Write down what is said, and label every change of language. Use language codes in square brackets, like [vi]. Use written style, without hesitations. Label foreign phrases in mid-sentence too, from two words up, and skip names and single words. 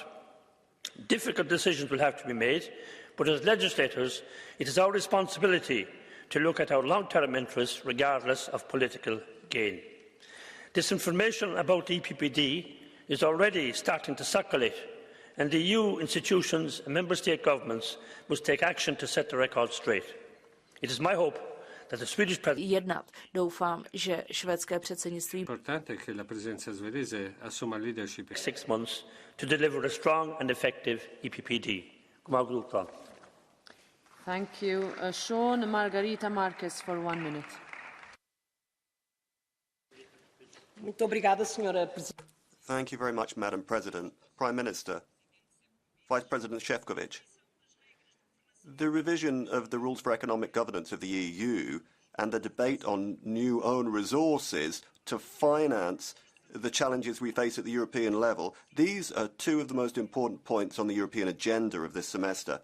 [en] Difficult decisions will have to be made, but as legislators, it is our responsibility to look at our long-term interests regardless of political gain. Disinformation about the EPPD is already starting to circulate, and the EU institutions and member state governments must take action to set the record straight. It is my hope that the Swedish presidency [cs] jednat. Doufám, že švédské předsednictví [it] Importante che la presidenza svedese assuma leadership [en] 6 months to deliver a strong and effective EPPD. Thank you. Sean Margarita Marquez for 1 minute. [pt] Muito obrigada, Senhora Presidente. [en] Thank you very much, Madam President. Prime Minister, Vice President Šefčovič, the revision of the rules for economic governance of the EU and the debate on new own resources to finance the challenges we face at the European level, these are two of the most important points on the European agenda of this semester.